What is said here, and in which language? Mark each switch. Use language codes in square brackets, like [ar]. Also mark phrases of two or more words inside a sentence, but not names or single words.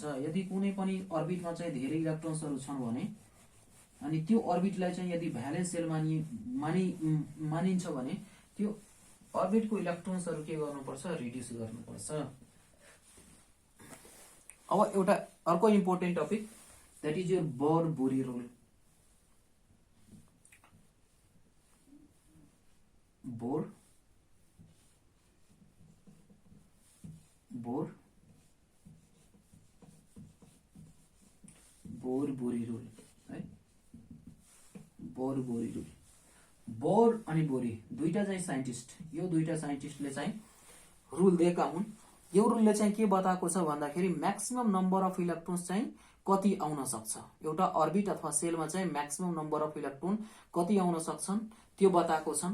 [ne] यदि कुनै पनि अर्बिटमा चाहिँ धेरै इलेक्ट्रोन्सहरू छन् भने अनि त्यो अर्बिटलाई चाहिँ यदि [en] valence shell [ne] मानिन्छ भने त्यो अर्बिटको इलेक्ट्रोन्सहरू के गर्नुपर्छ, रिड्युस गर्नुपर्छ। अब एउटा अर्को [en] important topic, that is your Bohr Bury rule. [ne] बोर बोरी रुल है, बोर बोरी रुल। बोर अनि बोरी दुईटा चाहिँ साइन्टिस्ट, यो दुईटा साइन्टिस्टले चाहिँ रुल दिएका हुन्। यो रुलले चाहिँ के बताएको छ भन्दाखेरि [en] maximum number of electrons [ne] चाहिँ कति आउन सक्छ, एउटा अर्बिट अथवा सेलमा चाहिँ [en] maximum number of electron [ne] कति आउन सक्छन् त्यो बताएको छन्।